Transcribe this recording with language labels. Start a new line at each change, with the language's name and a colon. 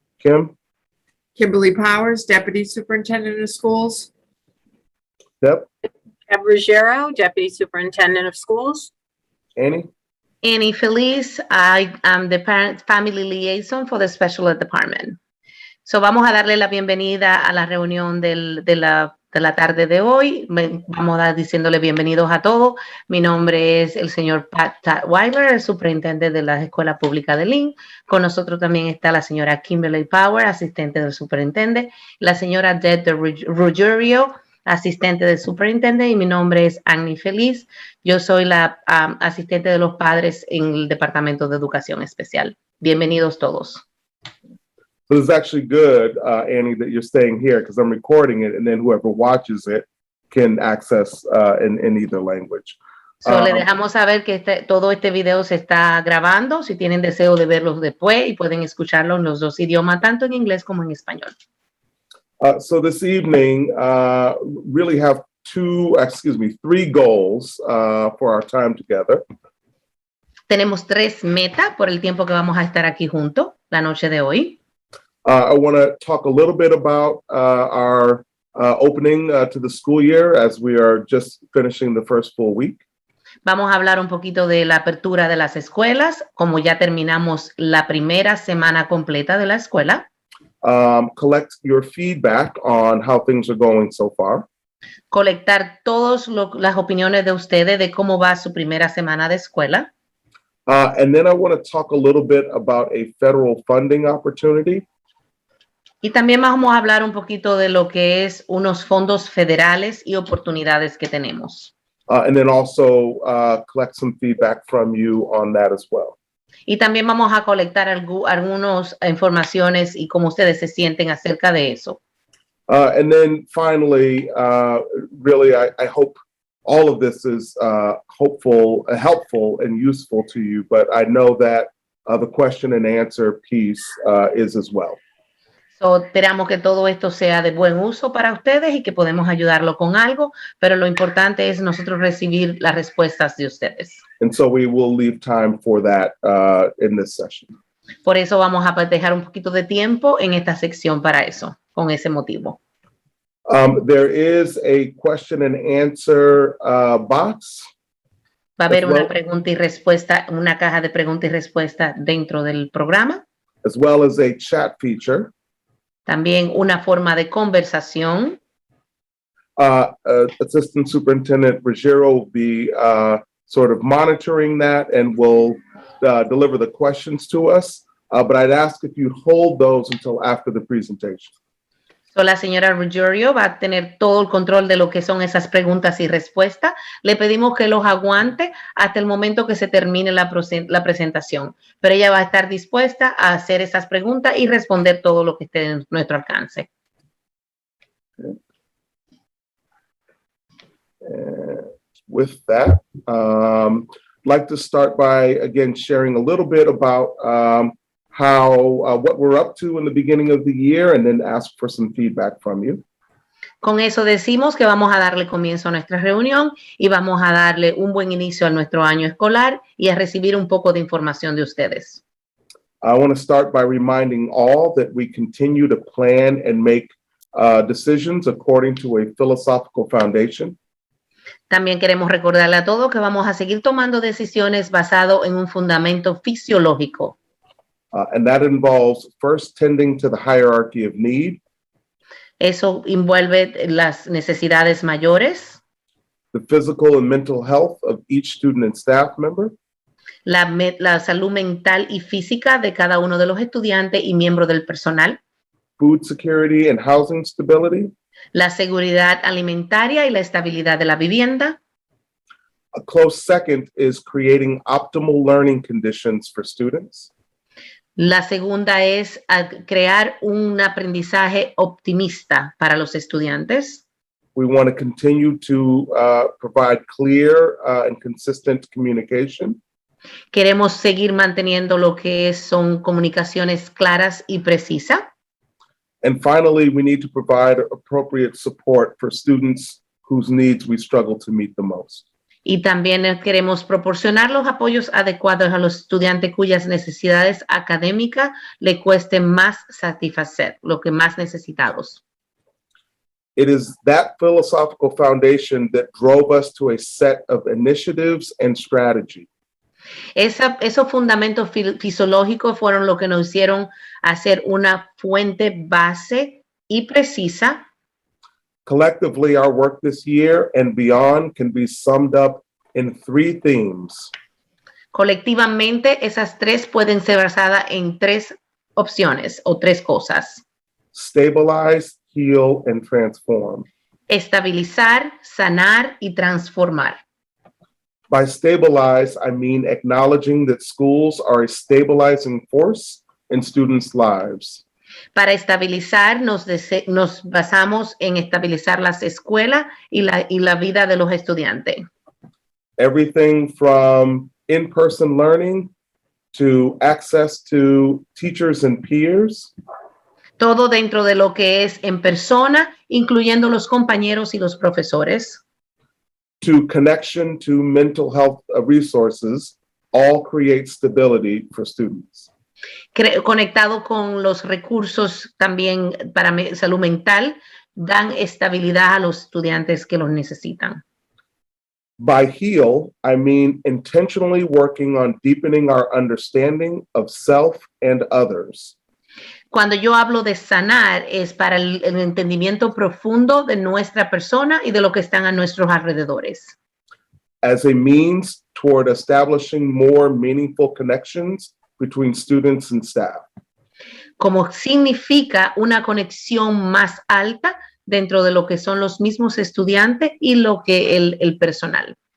English: Kim? Kimberly Powers, Deputy Superintendent of Schools. Deb? Deb Ruggiero, Deputy Superintendent of Schools. Annie? Annie Feliz, I am the Parent Family Liaison for the Special Ed Department.
Spanish: So vamos a darle la bienvenida a la reunión de la tarde de hoy. Vamos a dar diciéndole bienvenidos a todos. Mi nombre es el señor Pat Tutwiler, el superintendente de la Escuela Pública de Lynn. Con nosotros también está la señora Kimberly Powers, asistente del superintendente, la señora Deb Ruggiero, asistente del superintendente, y mi nombre es Annie Feliz. Yo soy la asistente de los padres en el Departamento de Educación Especial. Bienvenidos todos.
English: So it's actually good, Annie, that you're staying here because I'm recording it and then whoever watches it can access in either language.
Spanish: So, le dejamos saber que todo este video se está grabando, si tienen deseo de verlos después y pueden escucharlo en los dos idiomas, tanto en inglés como en español.
English: So this evening, really have three goals for our time together.
Spanish: Tenemos 3 metas por el tiempo que vamos a estar aquí juntos la noche de hoy.
English: I want to talk a little bit about our opening to the school year as we are just finishing the first full week.
Spanish: Vamos a hablar un poquito de la apertura de las escuelas, como ya terminamos la primera semana completa de la escuela.
English: Collect your feedback on how things are going so far.
Spanish: Colectar todas las opiniones de ustedes de cómo va su primera semana de escuela.
English: And then I want to talk a little bit about a federal funding opportunity.
Spanish: Y también vamos a hablar un poquito de lo que es unos fondos federales y oportunidades que tenemos.
English: And then also collect some feedback from you on that as well.
Spanish: Y también vamos a colectar algunas informaciones y cómo ustedes se sienten acerca de eso.
English: And then finally, really, I hope all of this is helpful and useful to you, but I know that the question and answer piece is as well.
Spanish: So, esperamos que todo esto sea de buen uso para ustedes y que podemos ayudarlo con algo, pero lo importante es nosotros recibir las respuestas de ustedes.
English: And so we will leave time for that in this session.
Spanish: Por eso vamos a dejar un poquito de tiempo en esta sección para eso, con ese motivo.
English: There is a question and answer box.
Spanish: Va a haber una pregunta y respuesta, una caja de preguntas y respuestas dentro del programa.
English: As well as a chat feature.
Spanish: También una forma de conversación.
English: Assistant Superintendent Ruggiero will be sort of monitoring that and will deliver the questions to us. But I'd ask if you hold those until after the presentation.
Spanish: So, la señora Ruggiero va a tener todo el control de lo que son esas preguntas y respuestas. Le pedimos que los aguante hasta el momento que se termine la presentación. Pero ella va a estar dispuesta a hacer esas preguntas y responder todo lo que esté en nuestro alcance.
English: With that, I'd like to start by, again, sharing a little bit about what we're up to in the beginning of the year and then ask for some feedback from you.
Spanish: Con eso decimos que vamos a darle comienzo a nuestra reunión y vamos a darle un buen inicio a nuestro año escolar y a recibir un poco de información de ustedes.
English: I want to start by reminding all that we continue to plan and make decisions according to a philosophical foundation.
Spanish: También queremos recordarle a todos que vamos a seguir tomando decisiones basado en un fundamento fisiológico.
English: And that involves first tending to the hierarchy of need.
Spanish: Eso envuelve las necesidades mayores.
English: The physical and mental health of each student and staff member.
Spanish: La salud mental y física de cada uno de los estudiantes y miembros del personal.
English: Food security and housing stability.
Spanish: La seguridad alimentaria y la estabilidad de la vivienda.
English: A close second is creating optimal learning conditions for students.
Spanish: La segunda es crear un aprendizaje optimista para los estudiantes.
English: We want to continue to provide clear and consistent communication.
Spanish: Queremos seguir manteniendo lo que son comunicaciones claras y precisas.
English: And finally, we need to provide appropriate support for students whose needs we struggle to meet the most.
Spanish: Y también queremos proporcionar los apoyos adecuados a los estudiantes cuyas necesidades académicas le cueste más satisfacer, lo que más necesitados.
English: It is that philosophical foundation that drove us to a set of initiatives and strategy.
Spanish: Esos fundamentos fisiológicos fueron lo que nos hicieron hacer una fuente base y precisa.
English: Collectively, our work this year and beyond can be summed up in 3 themes.
Spanish: Colectivamente, esas 3 pueden ser basadas en 3 opciones o 3 cosas.
English: Stabilize, heal, and transform.
Spanish: Estabilizar, sanar y transformar.
English: By stabilize, I mean acknowledging that schools are a stabilizing force in students' lives.
Spanish: Para estabilizar, nos basamos en estabilizar las escuelas y la vida de los estudiantes.
English: Everything from in-person learning to access to teachers and peers,
Spanish: Todo dentro de lo que es en persona, incluyendo los compañeros y los profesores,
English: to connection to mental health resources, all create stability for students.
Spanish: conectado con los recursos también para salud mental, dan estabilidad a los estudiantes que los necesitan.
English: By heal, I mean intentionally working on deepening our understanding of self and others.
Spanish: Cuando yo hablo de sanar, es para el entendimiento profundo de nuestra persona y de lo que están a nuestros alrededores.
English: As a means toward establishing more meaningful connections between students and staff.
Spanish: Como significa una conexión más alta dentro de lo que son los mismos estudiantes y lo que el personal.